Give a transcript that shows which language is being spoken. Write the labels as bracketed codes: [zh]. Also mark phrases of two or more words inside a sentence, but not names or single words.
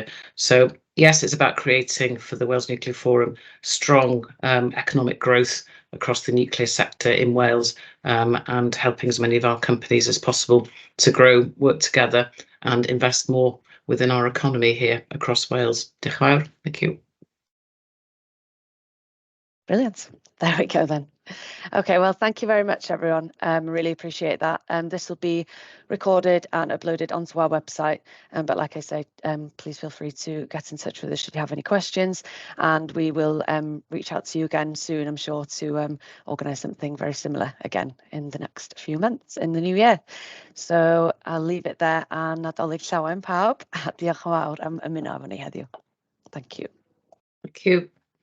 [en] So yes, it's about creating for the Wales Nuclear Forum strong economic growth across the nuclear sector in Wales, and helping as many of our companies as possible to grow, work together and invest more within our economy here across Wales. [cy] Diolch yn fawr. [en] Thank you. Brilliant. There we go then. Okay, well, thank you very much, everyone. Really appreciate that. This will be recorded and uploaded onto our website. But like I say, please feel free to get in touch with us should you have any questions. And we will reach out to you again soon, I'm sure, to organise something very similar again in the next few months in the new year. So I'll leave it there, [cy] a Nadolig llawen pawb. Diolch yn fawr am ymuno efo ni heddiw. [en] Thank you. Thank you.